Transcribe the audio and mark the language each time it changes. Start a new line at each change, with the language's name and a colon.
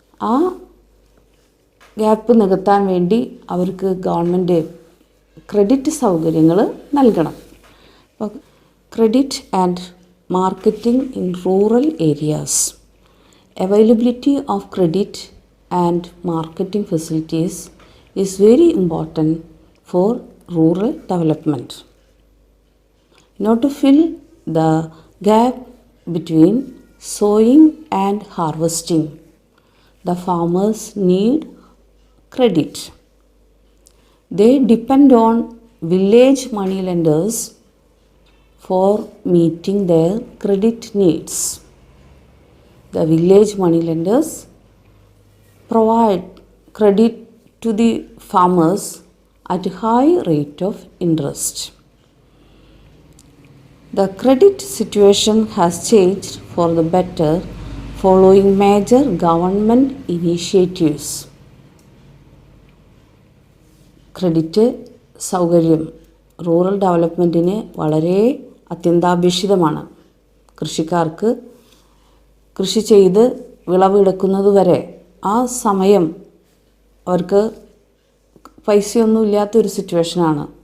Malayalam: ആ ഗ്യാപ്പ് നികത്താൻ വേണ്ടി അവർക്ക് ഗവൺമെൻറ് ക്രെഡിറ്റ് സൗകര്യങ്ങൾ നൽകണം.
English: അപ്പോൾ credit and marketing in rural areas, availability of credit and marketing facilities is very important for rural development. In order to fill the gap between sowing and harvesting, the farmers need credit. They depend on village money lenders for meeting their credit needs. The village money lenders provide credit to the farmers at a high rate of interest. The credit situation has changed for the better following major government initiatives.
Malayalam: Credit സൗകര്യം rural ഡെവലപ്മെൻറ്റിന് വളരെ അത്യന്താപേക്ഷിതമാണ്. കൃഷിക്കാർക്ക് കൃഷി ചെയ്ത് വിളവെടുക്കുന്നതുവരെ ആ സമയം അവർക്ക് പൈസയൊന്നും ഇല്ലാത്തൊരു സിറ്റുവേഷനാണ്.